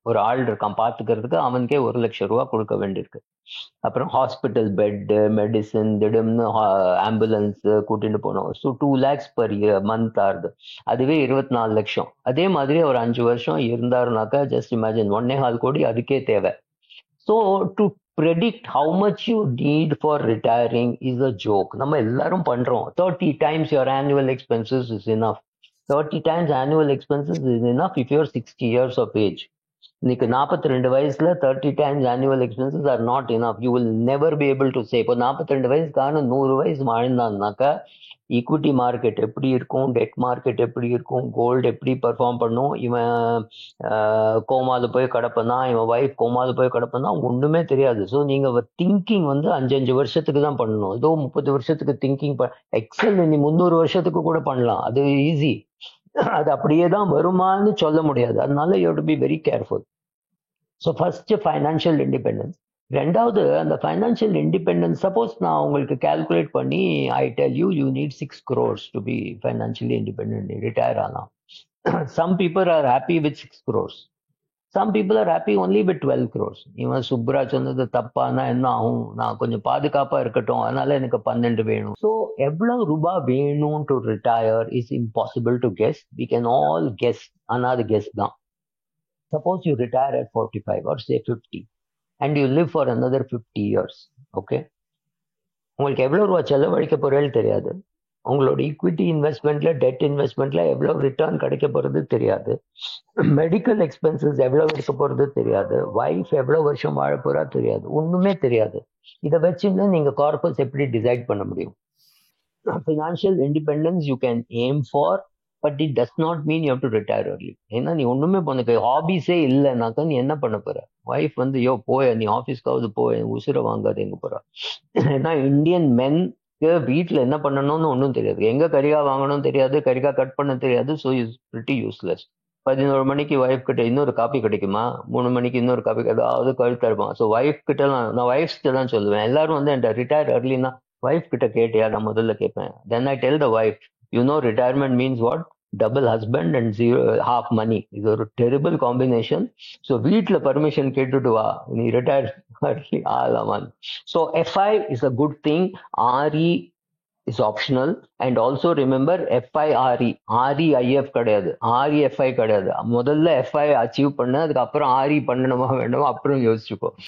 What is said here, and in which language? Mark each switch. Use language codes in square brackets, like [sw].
[ta] ஒரு ஆள் இருக்கான் பாத்துக்கிறதுக்கு, அவனுக்கே 1 லட்சம் ரூபா கொடுக்க வேண்டியிருக்கு. அப்புறம் ஹாஸ்பிட்டல் பெட்டு, மெடிசன், திடம்னு ஆம்புலன்ஸ் கூட்டிட்டு போனோம். [en] So 2 lakhs per month ஆகுது. [ta] அதுவே 24 லட்சம். அதே மாதிரி ஒரு 5 வருஷம் இருந்தாருனாக்கா [en] just imagine [ta] 1.25 கோடி அதுக்கே தேவை. [en] So to predict how much you need for retiring is a joke. [ta] நம்ம எல்லாரும் பண்றோம். [en] 30 times your annual expenses is enough. 30 times annual expenses is enough if you're 60 years of age. [ta] இன்னைக்கு 42 வயசுல [en] 30 times annual expenses are not enough. You will never be able to say. [ta] இப்போ 42 வயசுக்கான 100 வயசு வாழ்ந்தான்னாக்கா equity market எப்படி இருக்கும், dead market எப்படி இருக்கும், gold எப்படி perform பண்ணும், இவன் கோமால போய் கிடப்பனா, இவன் ஒய்ஃப் கோமால போய் கிடப்பனா ஒண்ணுமே தெரியாது. ஸோ நீங்க திங்கிங் வந்து 5 வருஷத்துக்கு தான் பண்ணணும். ஏதோ 30 வருஷத்துக்கு திங்கிங் எக்ஸல் நீ 300 வருஷத்துக்கு கூட பண்ணலாம், அது ஈஸி. அது அப்படியே தான் வருமானு சொல்ல முடியாது. அதனால [en] You have to be very careful. So first financial independence. ரெண்டாவது அந்த financial independence, suppose நான் உங்களுக்கு calculate பண்ணி I tell you you need 6 crores to be financially independent, retire ஆகலாம். Some people are happy with 6 crores. Some people are happy only with 12 crores. [ta] இவன் சுப்ரா சொன்னது தப்பானா என்ன ஆகும், நான் கொஞ்சம் பாதுகாப்பா இருக்கட்டும் அதனால எனக்கு 12 வேணும். [en] so [ta] எவ்வளவு ரூபாய் வேணும் [en] To retire is impossible to guess. We can all guess, [ta] ஆனால் அது கெஸ் தான். [en] Suppose you retire at 45 or say 50 and you live for another 50 years. [ta] Okay, உங்களுக்கு எவ்வளவு ரூபா செலவழிக்க போறேன்னு தெரியாது. உங்களோட ஈக்விட்டி இன்வெஸ்ட்மெண்ட்ல, டெட் இன்வெஸ்ட்மெண்ட்ல எவ்வளவு ரிட்டர்ன் கிடைக்க போறது தெரியாது. மெடிக்கல் எக்ஸ்பென்சஸ் எவ்வளவு இருக்க போறது தெரியாது. வைஃப் எவ்வளவு வருஷம் வாழ போறா தெரியாது. ஒண்ணுமே தெரியாது. இதை வச்சுன்னு நீங்க கார்பஸ் எப்படி டிசைட் பண்ண முடியும்? [en] Financial independence you can aim for, but it does not mean you have to retire early. [ta] ஏன்னா நீ ஒண்ணுமே பண்ண ஹாபிஸே இல்லைனாக்கா நீ என்ன பண்ண போற? வைஃப் வந்து யோ போய் நீ ஆஃபீஸ்க்காவது போய் உசுரை வாங்காது எங்க போற? ஏன்னா இந்தியன் மென்க்கு வீட்டுல என்ன பண்ணணும்னு ஒன்றும் தெரியாது. எங்க கரிகா வாங்கணும்னு தெரியாது, கரிகா கட் பண்ண தெரியாது. [en] So is pretty useless. [ta] 11 மணிக்கு ஒய்ஃப் கிட்ட இன்னொரு காப்பி கிடைக்குமா, 3 மணிக்கு இன்னொரு காப்பி ஏதாவது கழுத்தா இருப்பான். ஸோ ஒய்ஃப் கிட்ட நான் ஒய்ஃப் கிட்ட தான் சொல்லுவேன். எல்லாரும் வந்து என்கிட்ட ரிட்டையர் earlyனா ஒய்ஃப் கிட்ட கேட்டியா நான் முதல்ல கேட்பேன். [en] Then I tell the wife, you know retirement means what? Double husband and zero half money. [ta] இது ஒரு டெரிபிள் காம்பினேஷன். ஸோ வீட்டில் பர்மிஷன் கேட்டுட்டு வா, நீ retire ஆகலாமான். [en] So FI is a good thing. RE is optional. And also remember FIRE, REIF கிடையாது, REFI கிடையாது. [ta] முதல்ல FI achieve பண்ணு, அதுக்கப்புறம் ஆர்இ பண்ணணுமா வேண்டுமா அப்புறம் யோசிச்சுக்கோ.